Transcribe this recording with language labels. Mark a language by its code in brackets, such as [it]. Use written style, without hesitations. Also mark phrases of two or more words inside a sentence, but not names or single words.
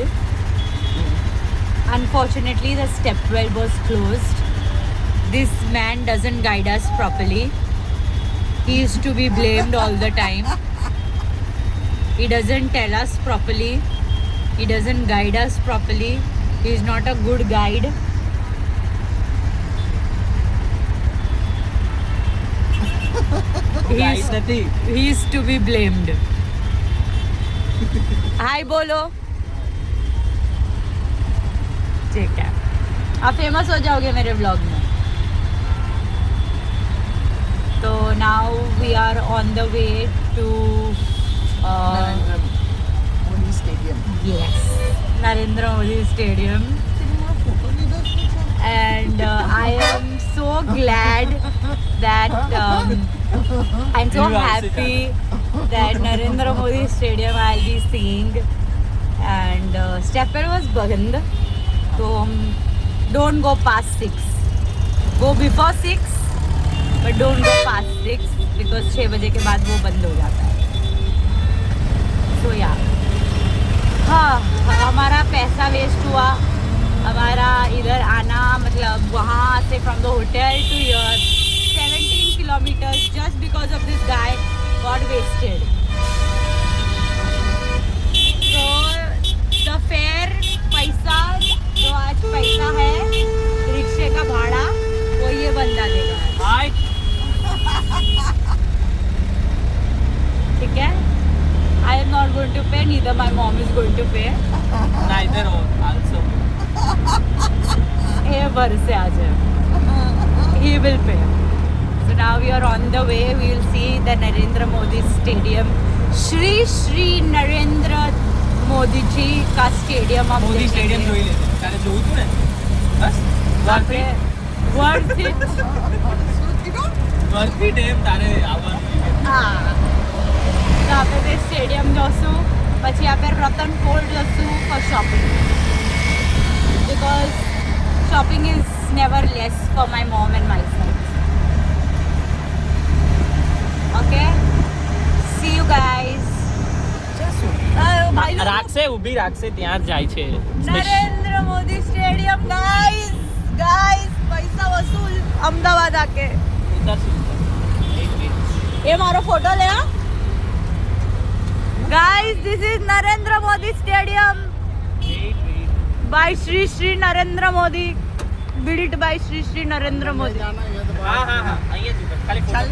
[en] Unfortunately, the step well was closed. This man doesn't guide us properly. He is to be blamed all the time. He doesn't tell us properly. He doesn't guide us properly. He is not a good guide. [gu] ગાઈડ નથી. [en] He is to be blamed. Hi बोलो. [hi] ठीक है. आप फेमस हो जाओगे मेरे व्लॉग में. [en] तो now we are on the way to Modi Stadium. yes, Narendra Modi Stadium. And I am so glad that I'm so happy that Narendra Modi Stadium I'll be seeing. And stepper was band, so don't go past 6. Go before 6, but don't go past 6 because [hi] 6 बजे के बाद वो बंद हो जाता है. [en] So yeah, [hi] हाँ, हमारा पैसा वेस्ट हुआ. हमारा इधर आना मतलब वहाँ से [en] from the hotel to your 17 kilometers just because of this guy got wasted. [hi] तो [en] the fare [hi] पैसा जो आज पैसा है रिक्शे का भाड़ा वो ये बंदा देगा. [gu] હાય. [hi] ठीक है. [en] I am not going to pay, neither my mom is going to pay. Neither also. [hi] ये भर से आ जाए. [en] He will pay. So now we are on the way. We will see the Narendra Modi Stadium. [hi] Shri Shri Narendra Modi ji का stadium हम મોદી देखेंगे. [gu] સ્ટેડિયમ જોઈ લે. તારે જોવું હતું ને? બસ. [en] Worth it. Worth it. [gu] વર્ધી ડેમ તારે આવવાનું. हाँ. તો આપણે તે સ્ટેડિયમ જોશું પછી આપણે રતન પોલ જોશું [en] for shopping because shopping is never less for my mom and myself. Okay, see you guys. [gu] ભાઈ રાખશે ઊભી રાખશે ત્યાં જ જાય છે. નરેન્દ્ર મોદી સ્ટેડિયમ ગાઈસ પૈસા વસૂલ અમદાવાદ આકે ઉતરશું. એ મારો ફોટો લે. [en] Guys, this is Narendra Modi Stadium by Shri Shri Narendra Modi, built by Shri Shri Narendra Modi. [gu] હા હા હા અહીંયા જ ઉતર. ખાલી ફોટો ચાલની